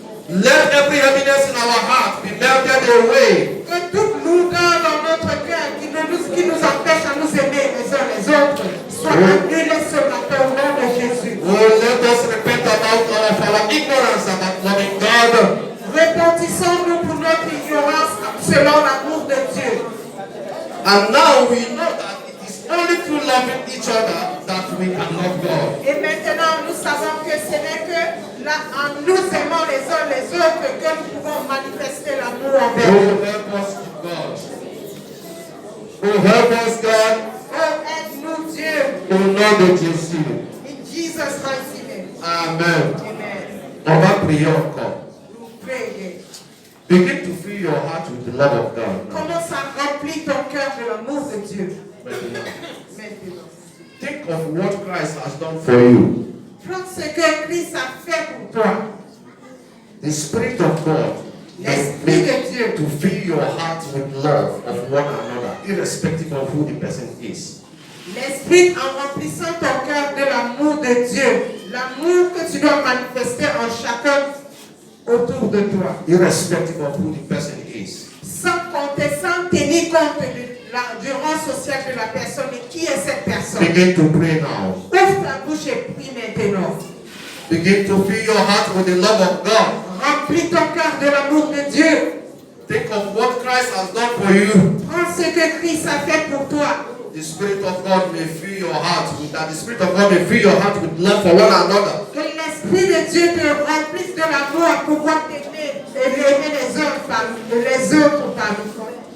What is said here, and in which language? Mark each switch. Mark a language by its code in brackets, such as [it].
[en] Let every heaviness in our heart be melted away. [fr] Que toute lourdeur dans notre cœur qui nous empêche à nous aimer les uns les autres soit annulée ce matin au nom de Jésus. [en] Oh, let us repent about our ignorance about loving God. [fr] Repentissons-nous pour notre ignorance selon l'amour de Dieu. [en] And now we know that it is only through loving each other that we can love God. [fr] Et maintenant, nous savons que ce n'est que là, en nous aimant les uns les autres que nous pouvons manifester l'amour envers Oh, Dieu. [en] help us, God. Oh, help us, God. [fr] Oh, aide-nous Dieu. Au nom de Jésus. [en] In Jesus' mighty name. Amen. Amen. [fr] On va prier encore. Nous prions. [en] Begin to fill your heart with the love of God. now. [fr] Commence à remplir ton cœur de l'amour de Dieu. Maintenant. Maintenant. [en] Think of what Christ has done for you. [fr] Prends ce que Christ a fait pour toi. [en] The Spirit of God [fr] L'Esprit de Dieu. [en] to fill your heart with love of one another, irrespective of who the person is. [fr] L'Esprit en remplissant ton cœur de l'amour de Dieu. L'amour que tu dois manifester en chacun autour de toi. [en] Irrespective of who the person is. [fr] Sans compter, sans tenir compte du rang social de la personne et qui est cette personne. [en] Begin to pray now. [fr] Ouvre ta bouche et prie maintenant. [en] Begin to fill your heart with the love of God. [fr] Remplis ton cœur de l'amour de Dieu. [en] Think of what Christ has done for you. [fr] Prends ce que Christ a fait pour toi. [en] The Spirit of God may fill your heart with that. The Spirit of God may fill your heart with love for one another. [fr] Que l'Esprit de Dieu te remplisse de l'amour à pouvoir t'aimer et aimer les autres parmi toi.